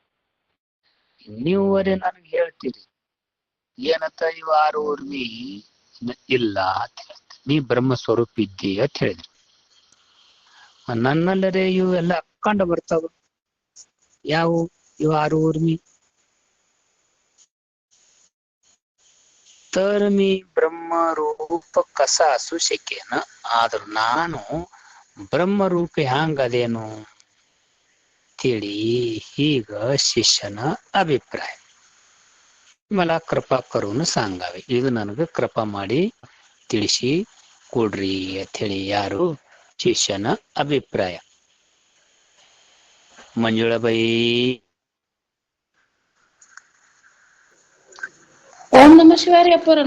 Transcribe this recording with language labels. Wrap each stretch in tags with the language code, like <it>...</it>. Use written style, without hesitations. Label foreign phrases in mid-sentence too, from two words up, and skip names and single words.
<kn>ನೀವರೇ ನನಗೆ ಹೇಳ್ತೀರಿ ಏನಂತ, ಇವು 6 ಉರ್ಮಿ ಇಲ್ಲ ಅಂತ ಹೇಳ್ತೀರಿ, ನೀ ಬ್ರಹ್ಮ ಸ್ವರೂಪ ಇದ್ದಿ ಅಂತ ಹೇಳಿದ್ರಿ. ನನ್ನಲ್ಲರೇ ಇವು ಎಲ್ಲ ಅಕ್ಕಂಡ ಬರ್ತಾವ. ಯಾವ ಇವು 6 ಉರ್ಮಿ?</kn> <mr>तर मी ब्रह्मरूप कस असू शकेन,</mr> <kn>ಆದ್ರೂ ನಾನು ಬ್ರಹ್ಮರೂಪ ಹ್ಯಾಂಗದೇನು ತಿಳಿ ಹೀಗ ಶಿಷ್ಯನ ಅಭಿಪ್ರಾಯ.</kn> <mr>मला कृपा करून सांगावे,</mr> <kn>ಇದು ನನಗೆ ಕೃಪಾ ಮಾಡಿ ತಿಳಿಸಿ ಕೊಡ್ರಿ ಅಂತ ಹೇಳಿ ಯಾರು? ಶಿಷ್ಯನ ಅಭಿಪ್ರಾಯ. ಮಂಜುಳಾಬಾಯಿ.</kn> <sa>ಓಂ ನಮಃ ಶಿವಾಯ</sa> <kn>ರೀ ಅಪ್ಪರ.</kn>